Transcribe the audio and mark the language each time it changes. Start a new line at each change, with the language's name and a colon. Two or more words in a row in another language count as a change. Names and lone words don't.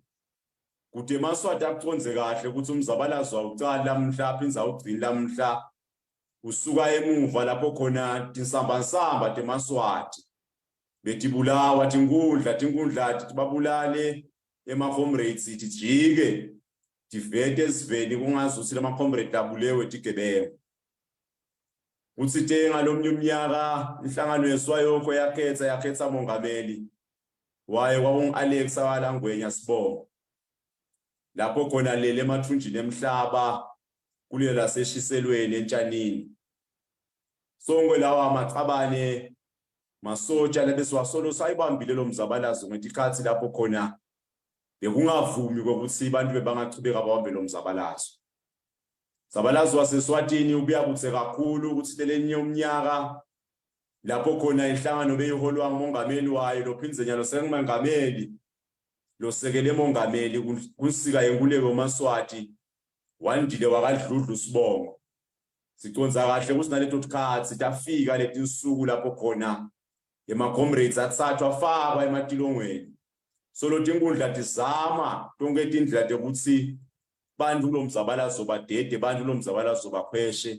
Swati: Kude eMaswati akuconze kahle ukuthi umzabalazo awucala lamhla phinza ugcina lamhla usuka emuva lapho khona tinsamba teMaswati betibulawa tinkundla babulale ema-comrades tijike tivete esiveni kungazuthi lama-comrade abulewe tigebengu. Uthi tenga lomnye umnyaka inhlangano yeSwayoko yakhetha mongameli waye kwakungu-Alex Walangwenya Sibongo lapho khona lele emathunjini emhlaba kule laseshiselweni entshanini. Sonke lawa amacabane masotsha lebesiwasolo sayibambile lo mzabalazo ngetikhathi lapho khona bekungavumi ukuthi abantu bebangachubeka babambe lo mzabalazo. Mzabalazo waseSwatini ubuya kutse kakhulu ukuthi lelenye umnyaka lapho khona inhlangano beyiholwa ngumongameli wayo loPhinzenyana sengumengameli losekele mongameli kunsika yenkuleko uMaswati wandile wakadludlu Sibongo. Siconza kahle ukuthi naleto tikhathi tafika leti nsuku lapho khona ema-comrades athathwa afakwa ematilongweni. Solo tinkundla tizama tonke tindlela tekuthi bantu lo mzabalazo badede, bantu lo mzabalazo bakhweshe.